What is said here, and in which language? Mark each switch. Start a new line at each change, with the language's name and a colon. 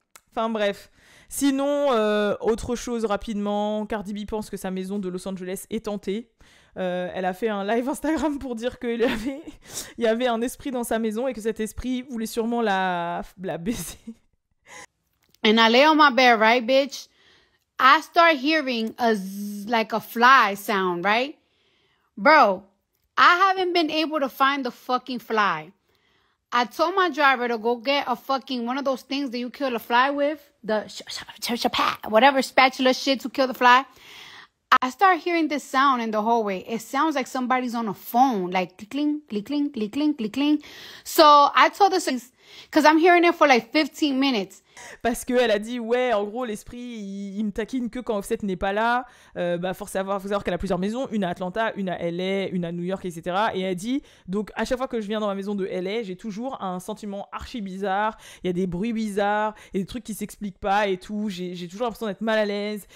French: Enfin bref. Sinon, autre chose rapidement, Cardi B pense que sa maison de Los Angeles est tentée. Elle a fait un live Instagram pour dire qu'il y avait un esprit dans sa maison et que cet esprit voulait sûrement la baiser.
English: And I lay on my bed, right, bitch? I start hearing like a fly sound, right? Bro, I haven't been able to find the fucking fly. I told my driver to go get a fucking one of those things that you kill a fly with, the whatever spatula shit to kill the fly. I start hearing this sound in the hallway. It sounds like somebody's on a phone, like cling, cling, cling, cling, cling, cling, cling. So I told this because I'm hearing it for like 15 minutes.
French: Parce qu'elle a dit, ouais, en gros, l'esprit, il me taquine que quand Offset n'est pas là. Faut savoir qu'elle a plusieurs maisons, une à Atlanta, une à LA, une à New York, etc. Et elle dit, donc, à chaque fois que je viens dans ma maison de LA, j'ai toujours un sentiment archi bizarre. Il y a des bruits bizarres, il y a des trucs qui s'expliquent pas et tout. J'ai toujours l'impression d'être mal à l'aise.